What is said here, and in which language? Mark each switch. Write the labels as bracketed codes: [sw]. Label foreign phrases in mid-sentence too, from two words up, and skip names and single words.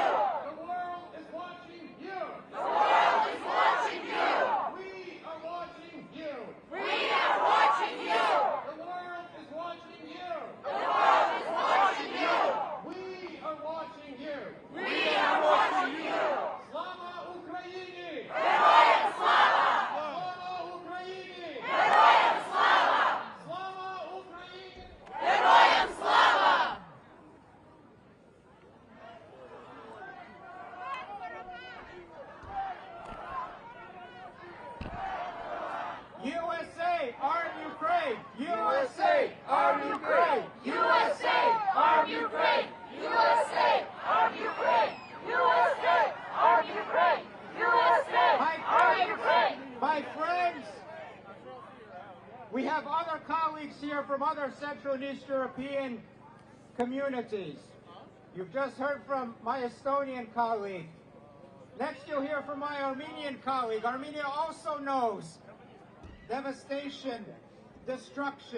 [en] The world is watching you. The world is watching you. We are watching you. We are watching you. The world is watching you. The world is watching you. We are watching you. We are watching you. [uk] Слава Україні! Героям слава! Слава Україні! Героям слава! Слава Україні! Героям слава! [en] USA, arm Ukraine! USA, arm Ukraine! USA, arm Ukraine! USA, arm Ukraine! USA, arm Ukraine! USA, arm Ukraine! My friends, we have other colleagues here from other Central and East European communities. You've just heard from my Estonian colleague. Next you'll hear from my Armenian colleague. Armenia also knows devastation, destruction.